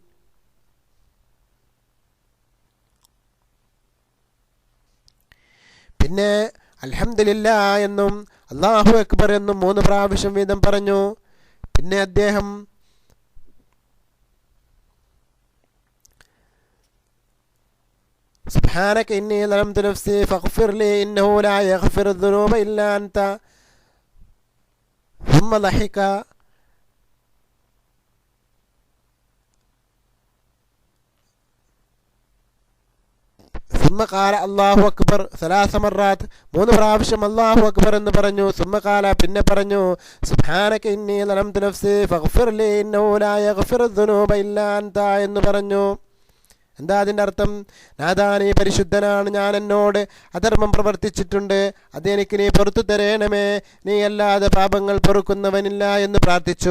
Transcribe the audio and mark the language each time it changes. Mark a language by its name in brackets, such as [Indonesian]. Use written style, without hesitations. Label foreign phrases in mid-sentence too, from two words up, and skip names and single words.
[Malayalam] പിന്നെ അൽഹംദുലില്ലാഹ് എന്നും [Arabic] الله أكبر [Malayalam] എന്നും 3 പ്രാവശ്യം വീതം പറഞ്ഞു. പിന്നെ അദ്ദേഹം [Arabic] سبحانك إني ظلمت نفسي فاغفر لي إنه لا يغفر الذنوب إلا أنت ثم ضحك ثم قال الله أكبر 3 مرات 3 പ്രാവശ്യം الله أكبر [Malayalam] എന്ന് പറഞ്ഞു. [Arabic] ثم قال [Malayalam] പിന്നെ പറഞ്ഞു [Arabic] سبحانك إني ظلمت نفسي فاغفر لي إنه لا يغفر الذنوب إلا أنت [Malayalam] എന്ന് പറഞ്ഞു. എന്താ അതിൻ്റെ അർത്ഥം? നാഥാ, നീ പരിശുദ്ധനാണ്, ഞാൻ എന്നോട് അധർമ്മം പ്രവർത്തിച്ചിട്ടുണ്ട്, അതെനിക്ക് നീ പുറത്തു തരേണമേ, നീ അല്ലാതെ പാപങ്ങൾ പൊറുക്കുന്നവനില്ല എന്ന് പ്രാർത്ഥിച്ചു.